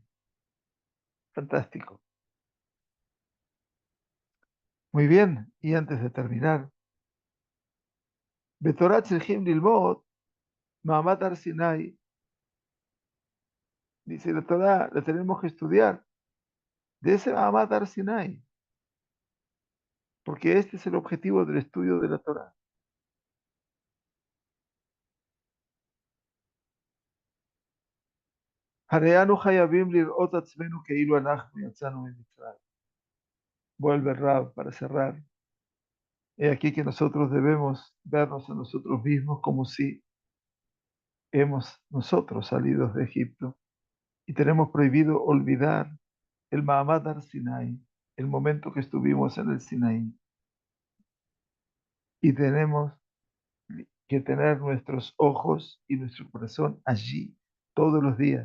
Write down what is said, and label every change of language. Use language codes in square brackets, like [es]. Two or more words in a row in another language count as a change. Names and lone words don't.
[es] Fantástico. Muy bien, y antes de terminar, [he] בתורה צריכים ללמוד, מעמד הר סיני, [es] dice la Torah, la tenemos que estudiar de ese Ma'amad Har Sinai, porque este es el objetivo del estudio de la Torah. [he] הרי אנו חייבים לראות עצמנו כאילו אנחנו יצאנו ממצרים. [es] Vuelve Rab para cerrar. He aquí que nosotros debemos vernos a nosotros mismos como si hemos nosotros salido de Egipto y tenemos prohibido olvidar el Mahamad Har Sinai, el momento que estuvimos en el Sinaí, y tenemos que tener nuestros ojos y nuestro corazón allí todos los días.